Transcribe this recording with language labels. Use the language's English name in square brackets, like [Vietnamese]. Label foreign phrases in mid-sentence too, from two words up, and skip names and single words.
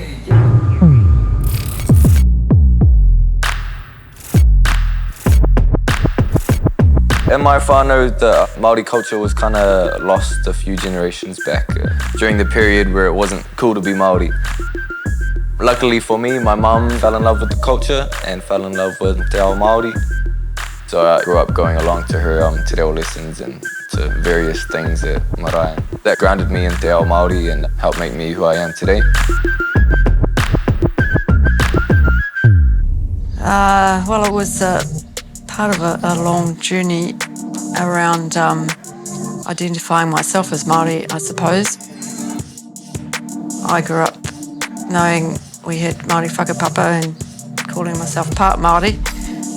[English] In my whānau, the Māori culture was kind of lost a few generations back during the period where it wasn't cool to be Māori. Luckily for me, my mum fell in love with the culture and fell in love with [Māori] te ao Māori. [English] So I grew up going along to her [Māori] te reo [English] lessons and to various things at marae. That grounded me in [Māori] te ao Māori [English] and helped make me who I am today. Well, it was part of a long journey around identifying myself as Māori, I suppose. I grew up knowing we had Māori whakapapa and calling myself part Māori.